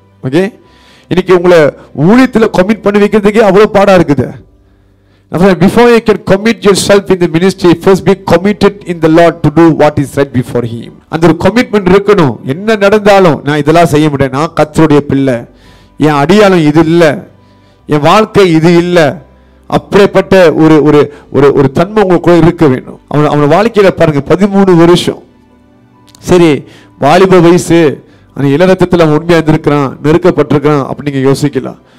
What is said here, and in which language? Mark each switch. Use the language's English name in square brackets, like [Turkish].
[Tamil] Okay, இன்னைக்கு உங்களை ஊழியத்துல கமிட் பண்ணி வைக்கிறதுக்கே அவ்வளவு பாடா இருக்குது. [English] Before you can commit yourself in the ministry, first be committed in the Lord to do what is right before Him. [Tamil] அந்த ஒரு கமிட்மெண்ட் இருக்கணும். என்ன நடந்தாலும் நான் இதெல்லாம் செய்ய முடியாது, நான் கர்த்தருடைய பிள்ளை, என் அடியாளம் இது இல்லை, என் வாழ்க்கை இது இல்லை அப்படிப்பட்ட ஒரு ஒரு ஒரு ஒரு தன்மை உங்களுக்குள்ள இருக்க வேண்டும். அவன் வாழ்க்கையில பாருங்க 13 வருஷம். சரி, வாலிப வயசு, அந்த இளரத்தத்தில் அவன் உண்மையா இருந்திருக்கிறான், நெருக்கப்பட்டிருக்கான் அப்படின்னு நீங்க யோசிக்கலாம்.